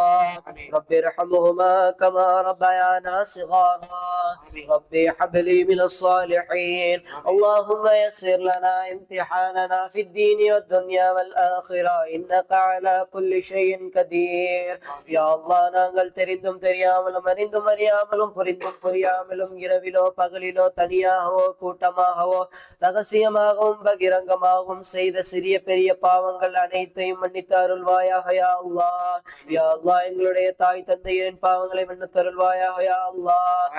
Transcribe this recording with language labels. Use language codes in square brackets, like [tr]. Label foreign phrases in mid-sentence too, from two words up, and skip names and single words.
[ar] رب ارحمهما كما ربيانا صغارا. ربي هب لي من الصالحين. اللهم يسر لنا امتحاننا في الدين والدنيا والآخرة إنك على كل شيء قدير. يا الله [ta] நாங்கள் தெரிந்தும் தெரியாமலும் அறிந்தும் அறியாமலும் புரிந்தும் புரியாமலும் இரவிலோ பகலிலோ தனியாகவோ கூட்டமாகவோ ரகசியமாகவும் பகிரங்கமாகவும் செய்த சிறிய பெரிய பாவங்கள் அனைத்தையும் மன்னித்து அருள்வாயாக [ar] يا الله. يا الله [ta] எங்களுடைய தாய் தந்தையரின் பாவங்களை மன்னித்து அருள்வாயாக [ar] يا الله.